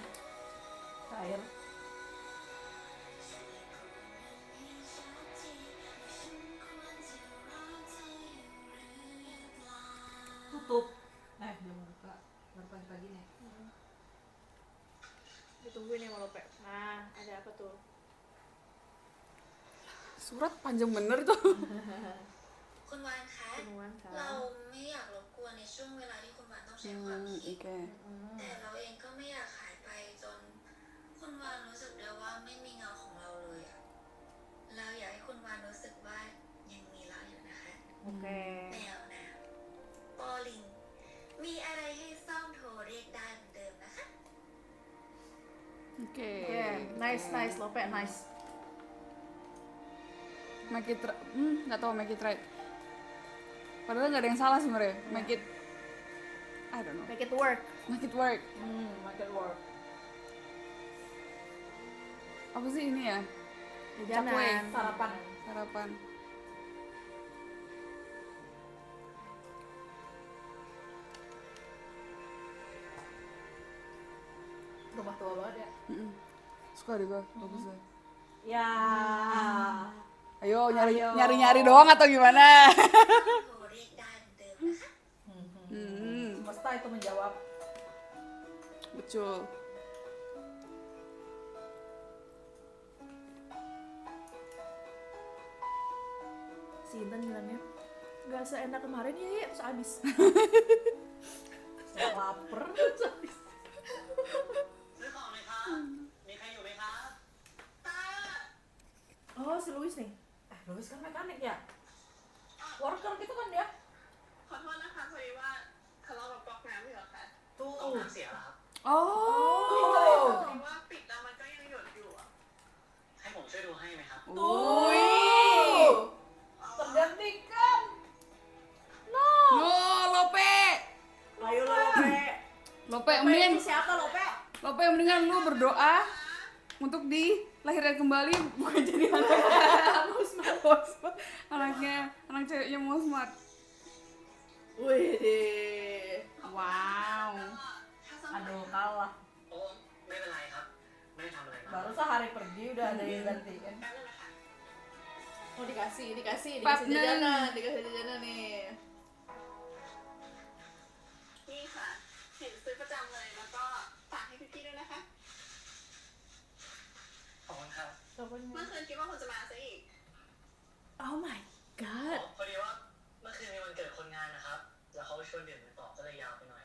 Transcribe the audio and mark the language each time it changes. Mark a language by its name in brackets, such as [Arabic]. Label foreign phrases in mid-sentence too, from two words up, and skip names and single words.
[Indonesian] cair. Tutup. Belum buka. Baru pagi-pagi nih. Ditungguin ya Malope. Nah, ada apa tuh? Surat panjang bener tuh. [Thai] คุณวานคะ คุณวานคะ เราไม่อยากรบกวนในช่วงเวลาที่คุณวานต้องใช้ความคิด โอเค แต่เราเองก็ไม่อยากหายไปจนคุณวานรู้สึกได้ว่าไม่มีเงาของเราเลยอะเราอยากให้คุณวานรู้สึกว่ายังมีเราอยู่นะคะ โอเค แมวนะปอลิง มีอะไรให้ซ่อมโทรเรียกได้เหมือนเดิมนะคะ [Indonesian] Oke. [English] Nice, Lope, nice. Make it [Indonesian] nggak tahu [English] make it right. [Indonesian] Padahal nggak ada yang salah sebenarnya. [English] Make it I don't know. Make it work. Make it work. Make it work. [Indonesian] Apa sih ini ya? Jajanan. Cakwe. Sarapan. Sarapan. Rumah tua banget ya. Suka deh gue, bagus deh. Ya. Ayo nyari doang atau gimana? [Thai] โทรเรียกได้เหมือนเดิมนะคะ [Indonesian] Semesta itu menjawab. Betul. Si Intan bilangnya nggak seenak kemarin ya, terus habis. Saya lapar. Terus habis. [Thai] ซื้อของเลยครับ มีใครอยู่ไหมครับ [Indonesian] Oh, si Luis nih. Luis kan mekanik ya. Worker gitu kan dia. [Thai] ขอโทษนะคะพอดีว่าทะเลาะกับก๊อกน้ำอยู่เหรอคะ กล่อง [Indonesian] Tuh. [Thai] น้ำเสียเหรอครับ Oh. พอดีว่าปิดแล้วมันก็ยังหยดอยู่อะ ให้ผมช่วยดูให้ไหมครับ [Indonesian] Tuh. Tergantikan. [English] No, Lope. [Indonesian] Ayo Lope. Lope, Lope mendingan ini siapa Lope? Lope mendingan lu berdoa untuk dilahirkan kembali bukan jadi anak ceweknya Mosmat. Wih. Wow. [Thai] ถ้าสมัย [Indonesian] Aduh kalah. [Thai] โอ้ไม่เป็นไรครับ ไม่ได้ทำอะไรมา [Indonesian] Baru sehari pergi udah ada yang gantiin. [Thai] แป๊บนึงนะคะ [Indonesian] Oh dikasih Partner. jajanan, dikasih jajanan nih. [Thai] นี่ค่ะ เห็นซื้อประจำเลยแล้วก็ฝากให้พี่ๆด้วยนะคะ ขอบคุณครับ เมื่อคืนคิดว่าคุณจะมาซะอีก [English] Oh my อ๋ god. [Thai] อพอดีว่าเมื่อคืนมีวันเกิดคนงานนะครับ แล้วเขาชวนดื่มกันต่อก็เลยยาวไปหน่อย